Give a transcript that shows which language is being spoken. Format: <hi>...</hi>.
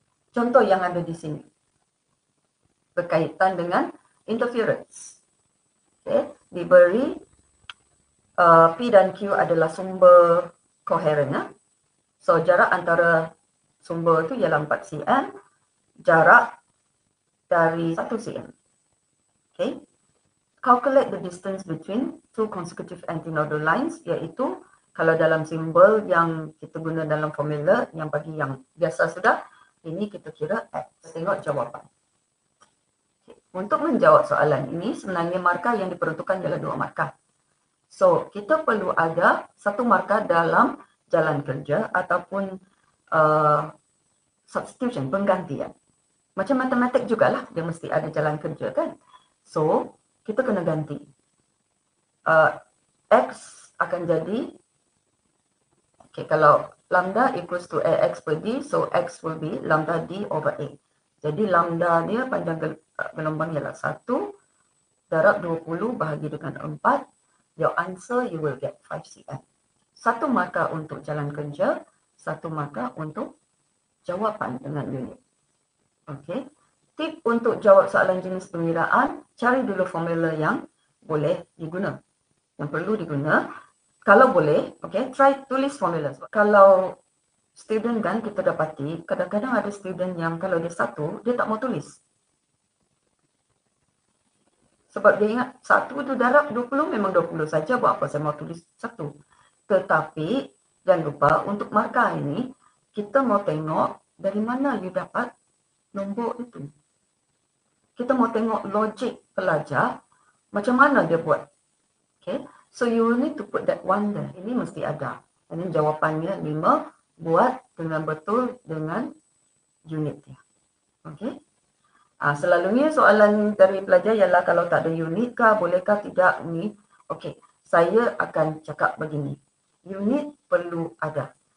<ms>Contoh yang ada di sini berkaitan dengan interference. Okay. Diberi P dan Q adalah sumber koheren. So jarak antara sumber itu ialah 4 cm, jarak dari 1 cm. Okay.</ms> <en>Calculate the distance between two consecutive antinodal lines,</en> <ms>iaitu Kalau dalam simbol yang kita guna dalam formula, yang bagi yang biasa sudah, ini kita kira X. Tengok jawapan. Untuk menjawab soalan ini, sebenarnya markah yang diperuntukkan ialah 2 markah. So, kita perlu ada 1 markah dalam jalan kerja ataupun substitution, penggantian. Macam matematik jugalah, dia mesti ada jalan kerja kan. So, kita kena ganti. X akan jadi,</ms> <en>okay,</en> <ms>kalau</ms> <en>lambda equals to AX per D, so X will be lambda D over A.</en> <ms>Jadi lambda dia panjang gelombang ialah 1, darab 20 bahagi dengan 4.</ms> <en>Your answer you will get 5 cm.</en> <ms>1 markah untuk jalan kerja, 1 markah untuk jawapan dengan unit. Okey. Tip untuk jawab soalan jenis pengiraan, cari dulu formula yang boleh diguna. Yang perlu diguna. Kalau boleh, okey, try tulis formula. Kalau student kan kita dapati, kadang-kadang ada student yang kalau dia 1, dia tak mau tulis. Sebab dia ingat 1 tu darab 20 memang 20 saja, buat apa saya mau tulis 1. Tetapi jangan lupa untuk markah ini, kita mau tengok dari mana you dapat nombor itu. Kita mau tengok logik pelajar, macam mana dia buat.</ms> <en>Okay, so you will need to put that one there.</en> <ms>Ini mesti ada. Ini jawapannya 5, buat dengan betul dengan unitnya. Okay. Selalunya soalan dari pelajar ialah kalau tak ada unit kah, bolehkah tidak ni. Okey, saya akan cakap begini. Unit perlu ada.</ms>